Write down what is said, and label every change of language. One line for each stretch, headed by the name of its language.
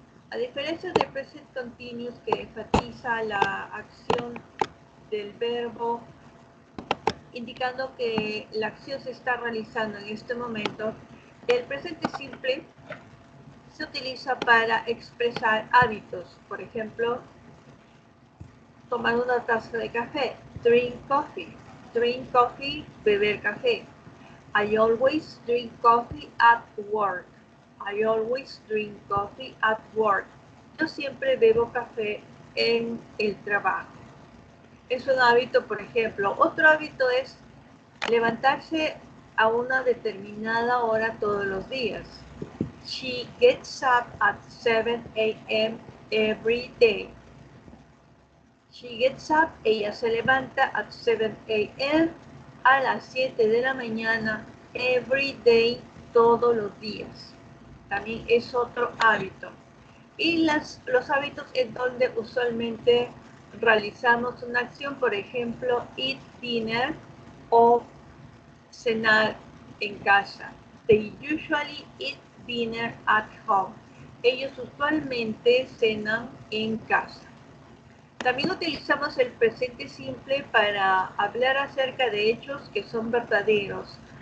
Spanish: A diferencia del present continuous, que enfatiza la acción del verbo indicando que la acción se está realizando en este momento, el presente simple se utiliza para expresar hábitos. Por ejemplo, tomar una taza de café,
English: drink coffee. Drink coffee,
Spanish: beber café.
English: I always drink coffee at work. I always drink coffee at work.
Spanish: Yo siempre bebo café en el trabajo. Es un hábito, por ejemplo. Otro hábito es levantarse a una determinada hora todos los días.
English: She gets up at 7 a.m. every day. She gets up,
Spanish: ella se levanta
English: at 7 a.m.
Spanish: a las 7 de la mañana,
English: every day,
Spanish: todos los días. También es otro hábito. Y los hábitos en donde usualmente realizamos una acción, por ejemplo,
English: eat dinner
Spanish: o cenar en casa.
English: They usually eat dinner at home.
Spanish: Ellos usualmente cenan en casa. También utilizamos el presente simple para hablar acerca de hechos que son verdaderos.